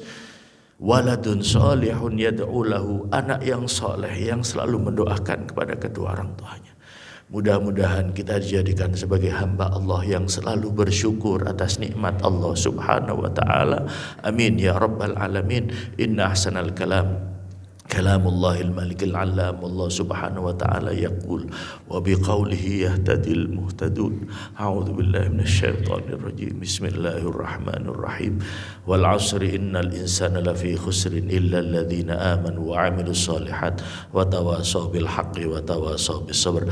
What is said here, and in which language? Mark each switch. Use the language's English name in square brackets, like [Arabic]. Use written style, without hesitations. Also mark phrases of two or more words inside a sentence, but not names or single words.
[Arabic] ولد صالح يدعو له, [Indonesian] anak yang soleh yang selalu mendoakan kepada kedua orang tuanya. Mudah-mudahan kita dijadikan sebagai hamba Allah yang selalu bersyukur atas nikmat Allah [Arabic] سبحانه وتعالى. آمين يا رب العالمين. إن أحسن الكلام كلام الله الملك العلام. الله سبحانه وتعالى يقول وبقوله يهتدي المهتدون. أعوذ بالله من الشيطان الرجيم. بسم الله الرحمن الرحيم. والعصر إن الإنسان لفي خسر إلا الذين آمنوا وعملوا الصالحات وتواصوا بالحق وتواصوا بالصبر.